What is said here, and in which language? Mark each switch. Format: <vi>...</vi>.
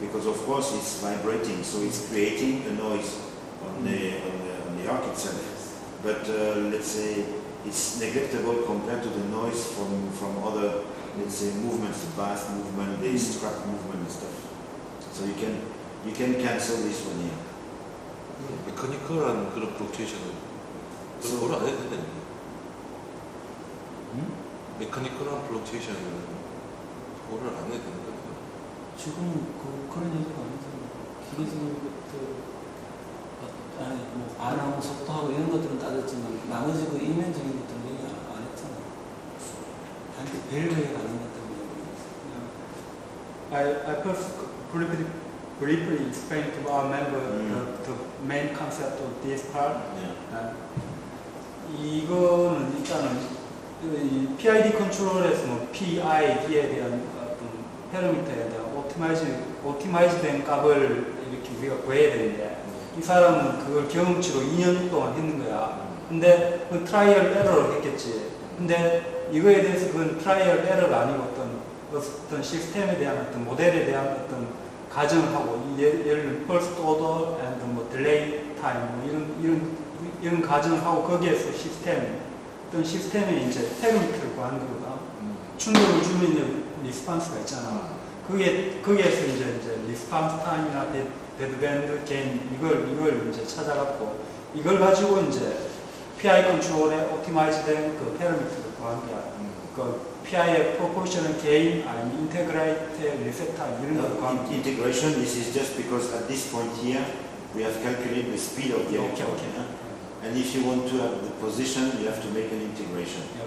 <en>because of course it's vibrating, so it's creating a noise on the arc itself. But let's say it's neglectable compared to the noise from other, let's say, movements, the bath movement, the strap movement and stuff. So you can cancel this one here.</en> <ko>메커니컬한 그런 플럭추에이션은</ko> <en>So-</en> <ko>그걸 안 해도 된다는 음? 메커니컬한 플럭추에이션은 그거를 안 해도 되는 거예요. 지금 그런 얘기가 아니죠. 기계적인 것들, 아니 뭐 반하고 속도하고 이런 것들은 따졌지만 나머지 그 인면적인 것들은 얘기 안 했잖아. 단지 밸브에 관한 것들은</ko> <en>I first briefly explain to our member the main concept of this part. Yeah.</en> <ko>이거는 일단은 이 PID 컨트롤에서는 PID에 대한 어떤 패러미터에 대한 오티마이즈된 값을 이렇게 우리가 구해야 되는데 이 사람은 그걸 경험치로 2년 동안 했는 거야. 근데 그 트라이얼 에러를 했겠지. 근데 이거에 대해서 그건 트라이얼 에러가 아니고 어떤 시스템에 대한 어떤 모델에 대한 어떤 가정을 하고 예를 들면 first order and 뭐 delay time 뭐 이런 가정을 하고 거기에서 어떤 시스템에 이제 패러미터를 구하는 거거든. 충격을 주면 이제 리스판스가 있잖아. 거기에서 이제 리스판스 타임이나 데드밴드 게인 이걸 이제 찾아갖고 이걸 가지고 이제 PI 컨트롤에 오티마이즈된 그 패러미터를 구한 거야. 그 PI의 proportional gain 아니면 integrate reset time 이런 걸 구한 거야.</ko> <en>Integration, this is just because at this point here, we have calculated the speed of the Okay, electrode. okay. Yeah? And if you want to have the position, you have to make an integration.</en>